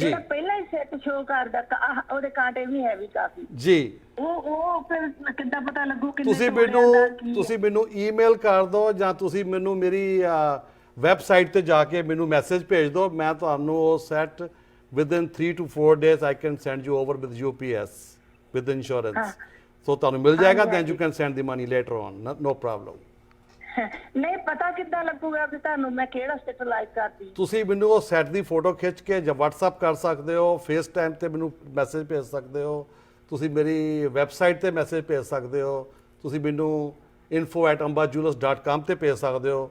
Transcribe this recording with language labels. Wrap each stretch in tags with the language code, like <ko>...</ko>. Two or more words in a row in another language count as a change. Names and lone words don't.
<pa>ਜਿਹੜਾ ਪਹਿਲਾ ਹੀ ਸੈੱਟ ਸ਼ੋ ਕਰਦਾ, ਉਹਦੇ ਕਾਂਟੇ ਵੀ ਹੈਵੀ ਕਾਫੀ ਜੀ। ਉਹ ਫਿਰ ਕਿੱਦਾਂ ਪਤਾ ਲੱਗੂ ਕਿੰਨੇ ਤੁਸੀਂ ਮੈਨੂੰ ਈਮੇਲ ਕਰ ਦਿਓ ਜਾਂ ਤੁਸੀਂ ਮੈਨੂੰ ਮੇਰੀ ਵੈਬਸਾਈਟ ਤੇ ਜਾ ਕੇ ਮੈਨੂੰ ਮੈਸੇਜ ਭੇਜ ਦਿਓ। ਮੈਂ ਤੁਹਾਨੂੰ ਉਹ ਸੈੱਟ</pa> <en>ਵਿਦਿਨ 3 to 4 days I can send you over with UPS with insurance.</en> <pa>So ਤੁਹਾਨੂੰ ਮਿਲ ਜਾਏਗਾ,</pa> <en>then you can send the money later on. No problem.</en> <pa>ਨਹੀਂ ਪਤਾ ਕਿੱਦਾਂ ਲੱਗੂਗਾ ਵੀ ਤੁਹਾਨੂੰ ਮੈਂ ਕਿਹੜਾ ਸੈੱਟ ਲਾਈਕ ਕਰਦੀ? ਤੁਸੀਂ ਮੈਨੂੰ ਉਹ ਸੈੱਟ ਦੀ ਫੋਟੋ ਖਿੱਚ ਕੇ ਜਾਂ WhatsApp ਕਰ ਸਕਦੇ ਹੋ, ਫੇਸ ਟਾਈਮ ਤੇ ਮੈਨੂੰ ਮੈਸੇਜ ਭੇਜ ਸਕਦੇ ਹੋ, ਤੁਸੀਂ ਮੇਰੀ ਵੈਬਸਾਈਟ ਤੇ ਮੈਸੇਜ ਭੇਜ ਸਕਦੇ ਹੋ, ਤੁਸੀਂ ਮੈਨੂੰ info@ambajewelers.com ਤੇ ਭੇਜ ਸਕਦੇ ਹੋ।</pa>